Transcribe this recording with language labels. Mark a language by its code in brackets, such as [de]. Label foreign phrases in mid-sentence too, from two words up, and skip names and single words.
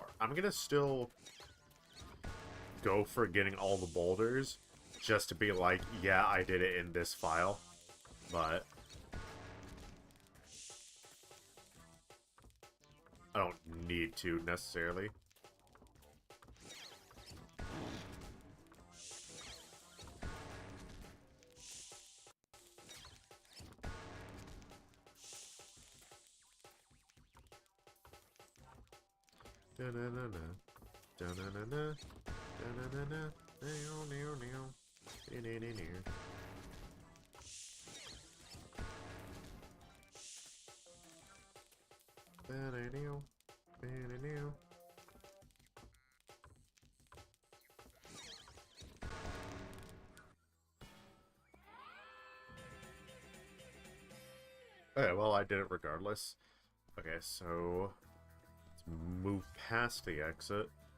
[en] I'm gonna still go for getting all the boulders, just to be like, yeah, I did it in this file. But... I don't need to, necessarily. Da-na-na-na. Da-na-na-na. Da-na-na-na. Neow. Da-na-na-na. Ba-da-neow. Ba-da-neow. Okay, well, I did it regardless. Okay, so... let's move past the exit.